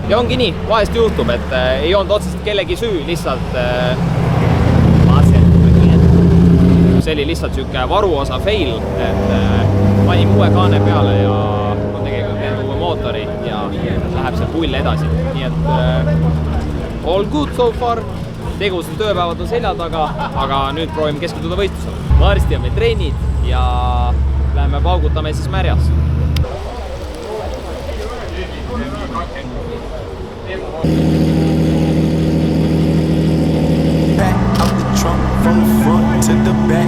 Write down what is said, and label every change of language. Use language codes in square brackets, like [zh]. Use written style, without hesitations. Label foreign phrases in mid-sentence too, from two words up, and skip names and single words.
[et] Ja ongi nii, vahest juhtub, et ei olnud otseselt kellegi süü, lihtsalt see oli lihtsalt siuke varuosa fail, et panime uue kaane peale ja on tegelikult uue mootori ja läheb see pull edasi. Nii et [en] all good so far. [et] Tegused tööpäevad on selja taga, aga nüüd proovime keskenduda võistlusele. Varsti on meil trennid ja läheme paugutame siis märjas. [en] Back out the trunk from the front to the back.